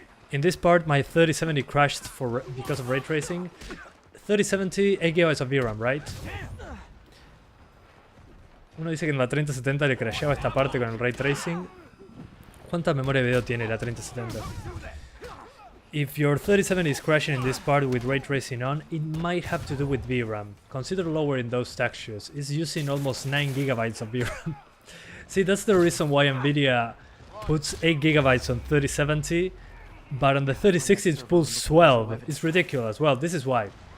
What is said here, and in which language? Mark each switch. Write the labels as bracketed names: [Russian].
[English] In this part, my 3070 crashed because of ray tracing. 3070, 8 GB of VRAM, right? [Spanish] Uno dice que en la 3070 le crasheaba esta parte con el ray tracing. ¿Cuánta memoria de video tiene la 3070? [English] If your 3070 is crashing in this part with ray tracing on, it might have to do with VRAM. Consider lowering those textures. It's using almost 9 GB of VRAM. See, that's the reason why Nvidia puts 8 gigabytes on 3070, but on the 3060 it pulls 12. It's ridiculous. Well, this is why.